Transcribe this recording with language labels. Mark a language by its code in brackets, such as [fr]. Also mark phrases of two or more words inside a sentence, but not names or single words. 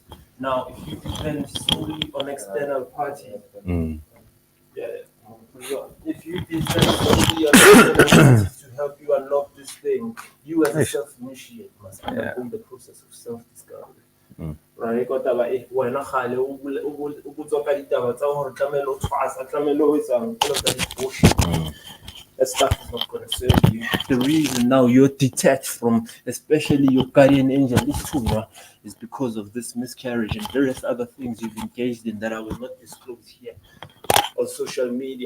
[en] Now, if you depend solely on external parties, if you depend solely on external parties to help you unlock this thing, you as a self-initiate must undergo the process of self-discovery. Right? [st] Wena khale o botswa ka ditaba tsa hore tlamelo o tshwasa tlamelo o etsang [en] all of that is bullshit. That stuff is not going to serve you. The reason now you're detached from, especially your guardian angel, is because of this miscarriage and various other things you've engaged in that I will not disclose here on social media.